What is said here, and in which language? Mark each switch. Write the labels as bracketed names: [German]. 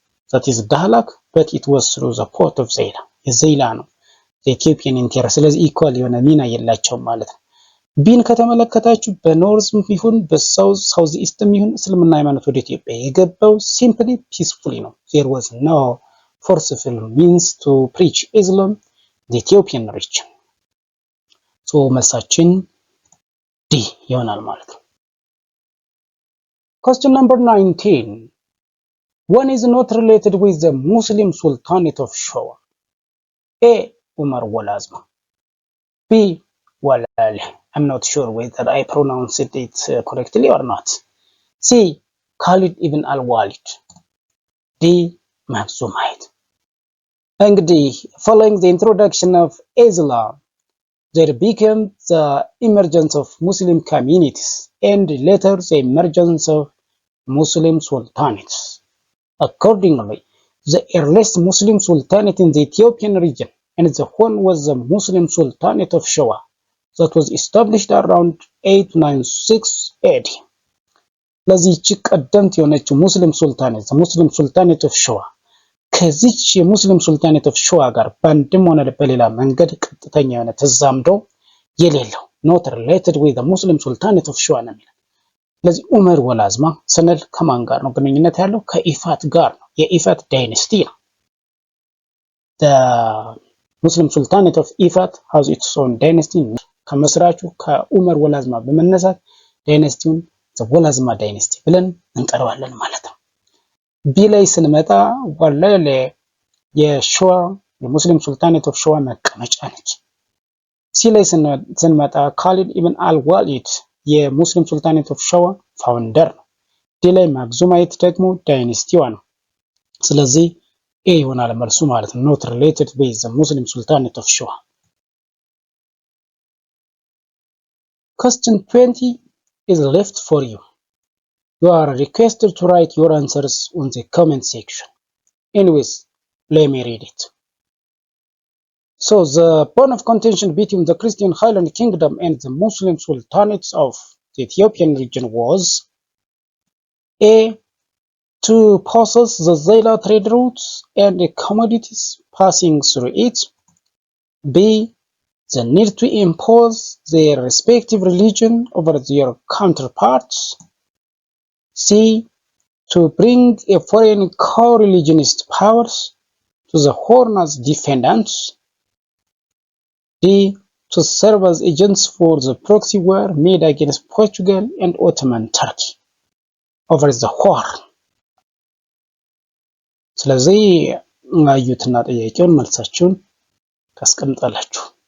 [English] that is Dahlak but it was through the port of Zeila [Amharic] የዘይላ ነው የኢትዮጵያን ኢንቴሪየር። ስለዚህ ኢኳል የሆነ ሚና የላቸውም ማለት ነው። ቢን ከተመለከታችሁ በኖርዝም ይሁን በሳውዝ ኢስትም ይሁን እስልምና ሃይማኖት ወደ ኢትዮጵያ የገባው ሲምፕሊ ፒስፉሊ ነው። [English] there was no forceful means to preach Islam the Ethiopian region. [Amharic] so መልሳችን ዲ ይሆናል ማለት ነው። [English] question number 19. One is not related with the Muslim Sultanate of Showa. A. Umar Walazma. B. Walali. I'm not sure whether I pronounced it correctly or not. C. Khalid ibn al-Walid. D. Makhzumite. እንግዲህ following the introduction of Islam, there became the emergence of Muslim communities and later the emergence of Muslim sultanates. Accordingly, the earliest Muslim sultanate in the Ethiopian region and the one was the Muslim Sultanate of Showa that was established around 896 AD. [Amharic] ለዚህች ቀደምት የሆነችው ሙስሊም ሱልታኔት ሙስሊም ሱልታኔት ኦፍ ሾዋ ከዚህች የሙስሊም ሱልታኔት ኦፍ ሾዋ ጋር በአንድም ሆነ በሌላ መንገድ ቀጥተኛ የሆነ ተዛምዶ የሌለው [English] not related with the Muslim Sultanate of Showa [Amharic] ነው የሚለው። ስለዚህ ዑመር ወላዝማ ስንል ከማን ጋር ነው ግንኙነት ያለው? ከኢፋት ጋር ነው። የኢፋት ዳይነስቲ ነው። [English] the Muslim Sultanate of Ifat has its own dynasty. [Amharic] ከመስራቹ ከዑመር ወላዝማ በመነሳት ዳይነስቲውን ወላዝማ ዳይነስቲ ብለን እንጠራዋለን ማለት ነው። ቢ ላይ ስንመጣ ወላለ የሾዋ የሙስሊም ሱልጣኔት ኦፍ ሸዋ መቀመጫ ነች። ሲ ላይ ስንመጣ ካሊድ ኢብን አልዋሊድ የሙስሊም ሱልጣኔት ኦፍ ሸዋ ፋውንደር ነው። ዲ ላይ ማክዙማይት ደግሞ ዳይኔስቲዋ ነው። ስለዚህ ኤ ይሆናል መልሱ ማለት ነው። [English] ኖት ሪሌትድ ዊዝ ዘ ሙስሊም ሱልጣኔት ኦፍ ሸዋ። Question 20 is left for you. You are requested to write your answers on the comment section. Anyways, let me read it. So, the bone of contention between the Christian Highland Kingdom and the Muslim sultanates of the Ethiopian region was A. To possess the Zaila trade routes and the commodities passing through it. B. The need to impose their respective religion over their counterparts. C. To bring a foreign co-religionist powers to the Horn as defendants. D. To serve as agents for the proxy war made against Portugal and Ottoman Turkey over the Horn. [Amharic] ስለዚህ አዩትና ጥያቄውን መልሳችሁን ታስቀምጣላችሁ።